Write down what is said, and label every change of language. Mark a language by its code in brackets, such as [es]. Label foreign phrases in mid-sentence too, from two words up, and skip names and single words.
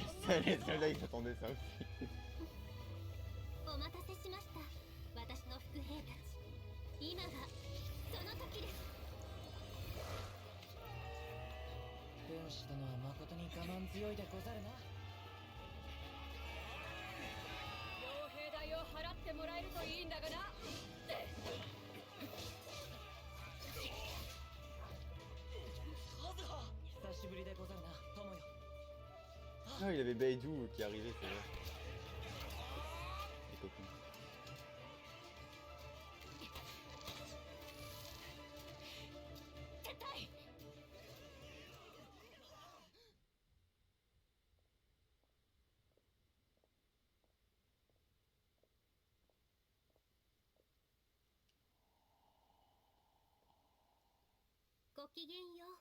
[fr] Celle-là, il s'attendait ça aussi. [ja] お待たせしました。私の副兵たち。今がその時です。軍師殿は誠に我慢強いでござるな。傭兵代を払ってもらえるといいんだがな。久しぶりでござるな、友よ。 [fr] Ah, il y avait Beidou qui arrivait, c'est vrai. Les copains. [ja] 撤退。ごきげんよう。